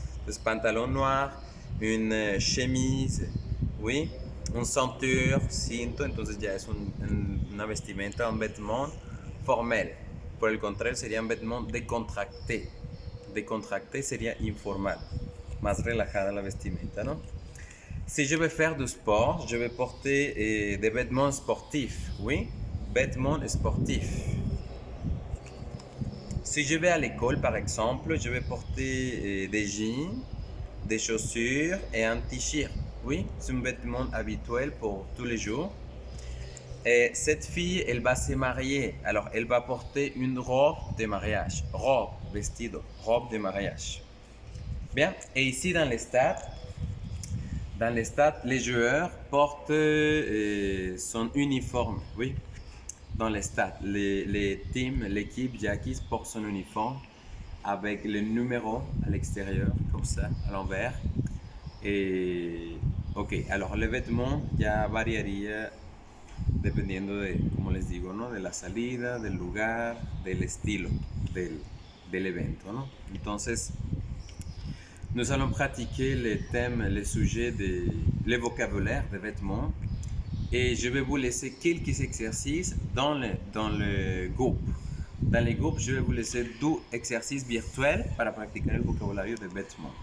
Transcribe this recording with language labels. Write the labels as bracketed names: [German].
[Spanish] Entonces, pantalón noir, [French] une chemise, oui, un ceinture, [Spanish] cinto, entonces ya es una vestimenta, un vêtement formel. Por el contrario, sería un [French] vêtement décontracté. [Spanish] Décontracté sería informal, más relajada la vestimenta, ¿no? [French] Si je vais faire du sport, je vais porter des vêtements sportifs, oui, vêtements sportifs. Si je vais à l'école, par exemple, je vais porter des jeans, des chaussures et un t-shirt. Oui, c'est un vêtement habituel pour tous les jours. Et cette fille, elle va se marier. Alors, elle va porter une robe de mariage. Robe, vestido, robe de mariage. Bien. Et ici, dans les stades, les joueurs portent son uniforme. Oui. Dans les stades, les teams, l'équipe Jackies porte son uniforme avec le numéro à l'extérieur, comme ça, à l'envers. Et, ok, alors le vêtement [Spanish] ya variaría dependiendo de, como les digo, ¿no? De la salida, del lugar, del estilo del evento, ¿no? [French] Entonces, nous allons pratiquer les thèmes, les sujets, le vocabulaire des vêtements. Et je vais vous laisser quelques exercices dans le groupe. Dans les groupes, je vais vous laisser 2 exercices virtuels [Spanish] para practicar el vocabulario [French] de vêtements.